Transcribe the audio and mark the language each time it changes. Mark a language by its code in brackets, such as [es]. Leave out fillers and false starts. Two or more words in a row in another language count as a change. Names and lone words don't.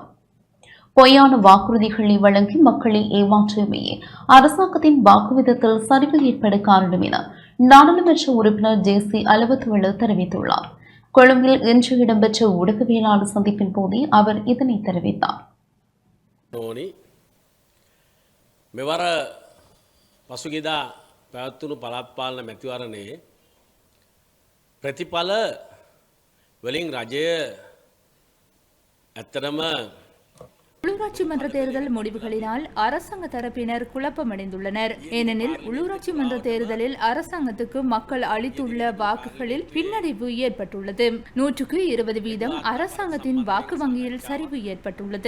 [ta] பொய்யான வாக்குறுதிகளை வழங்கி மக்களை ஏமாற்றியமையே அரசாங்கத்தின் வாக்குவிதத்தில் சரிவு ஏற்பட காரணம் என நாடாளுமன்ற உறுப்பினர் ஜே.சி. அலுவத்துவல தெரிவித்துள்ளார். கொழும்பில் இன்று இடம்பெற்ற ஊடகவியலாளர் சந்திப்பின் போதே அவர் இதனை தெரிவித்தார். [si] මෙවර පසුගිදා පැවැත්වුණු පළාත් පාලන මැතිවරණයේ ප්‍රතිඵල වලින් රජය ඇත්තටම [ta] உள்ளூராட்சி மன்ற தேர்தல் முடிவுகளினால் அரசாங்க தரப்பினர் குழப்பமடைந்துள்ளனர். ஏனெனில் உள்ளூராட்சி மன்ற தேர்தலில் அரசாங்கத்துக்கு மக்கள் அளித்துள்ள வாக்குகளில் பின்னடைவு ஏற்பட்டுள்ளது. 120% அரசாங்கத்தின் வாக்கு வங்கியில் சரிவு ஏற்பட்டுள்ளது.